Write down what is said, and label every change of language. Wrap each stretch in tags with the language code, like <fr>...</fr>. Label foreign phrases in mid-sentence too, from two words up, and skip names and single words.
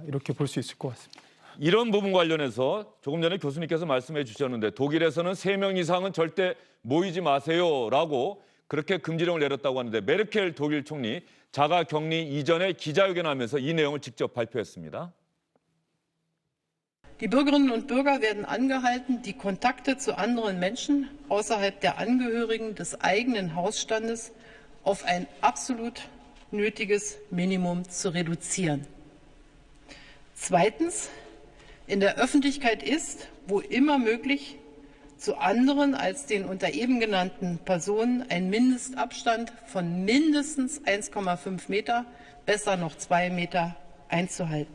<ko>이렇게 볼 수 있을 것 같습니다. 이런 부분 관련해서 조금 전에 교수님께서 말씀해 주셨는데 독일에서는 3명 이상은 절대 모이지 마세요라고 그렇게 금지령을 내렸다고 하는데 메르켈 독일 총리 자가 격리 이전에 기자회견하면서 이 내용을 직접 발표했습니다.</ko> <de>Die Bürgerinnen und Bürger werden angehalten, die Kontakte zu anderen Menschen außerhalb der Angehörigen des eigenen Hausstandes auf ein absolut nötiges Minimum zu reduzieren. Zweitens, in der Öffentlichkeit ist, wo immer möglich, zu anderen als den unter eben genannten Personen ein Mindestabstand von mindestens 1,5 Meter, besser noch 2 Meter einzuhalten.</de>